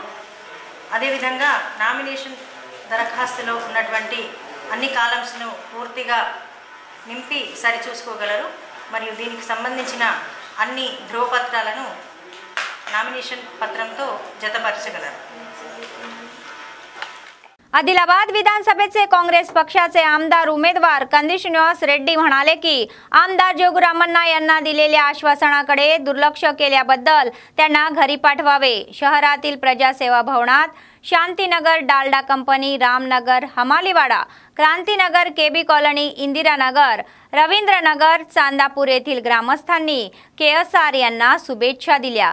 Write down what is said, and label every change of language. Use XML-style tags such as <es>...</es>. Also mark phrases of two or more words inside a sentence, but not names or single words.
<te>అదేవిధంగా నామినేషన్ దరఖాస్తులో ఉన్నటువంటి అన్ని కాలమ్స్ను పూర్తిగా నింపి సరిచూసుకోగలరు మరియు దీనికి సంబంధించిన అన్ని ధ్రువపత్రాలను నామినేషన్ పత్రంతో జతపరచగలరు।</te> <mr>आदिलाबाद विधानसभेचे काँग्रेस पक्षाचे आमदार उमेदवार कंदी श्रीनिवास रेड्डी म्हणाले की आमदार जोगुरामण्णा यांना दिलेल्या आश्वासनाकडे दुर्लक्ष केल्याबद्दल त्यांना घरी पाठवावे। शहरातील प्रजासेवा भवनात शांतीनगर डालडा कंपनी, रामनगर, हमालीवाडा, क्रांतीनगर, केबी कॉलनी, इंदिरानगर, रवींद्रनगर, चांदापूर येथील ग्रामस्थांनी KSR यांना शुभेच्छा दिल्या।</mr>